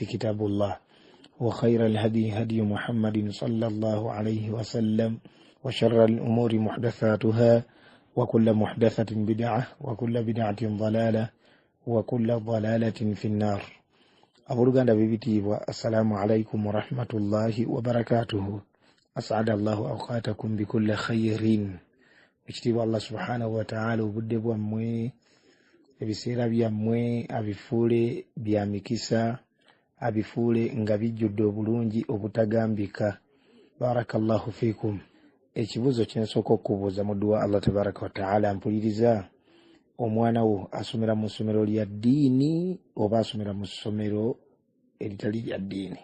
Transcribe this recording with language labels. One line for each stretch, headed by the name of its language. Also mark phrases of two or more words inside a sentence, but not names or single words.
Arabic: كتاب الله وخير الهدي هدي محمد صلى الله عليه وسلم وشر الأمور محدثاتها وكل محدثة بدعة وكل بدعة ضلالة وكل ضلالة في النار أبرغان بيبتي والسلام عليكم ورحمة الله وبركاته أسعد الله أوقاتكم بكل خير
Ganda: ekitiibwa Allah subhanahu wa ta'ala obudde bwammwe ebiseera byammwe abifuule bya mikisa abifuule nga bijjudde obulungi obutagambika.
Arabic: بارك الله فيكم.
Ganda: Ekibuzo kyensooka okubuuza mu dduwa
Arabic: الله تبارك وتعالى
Ganda: mpuliriza, omwana wo asomera mu ssomero lya ddiini oba asomera mu ssomero eritali lya ddiini?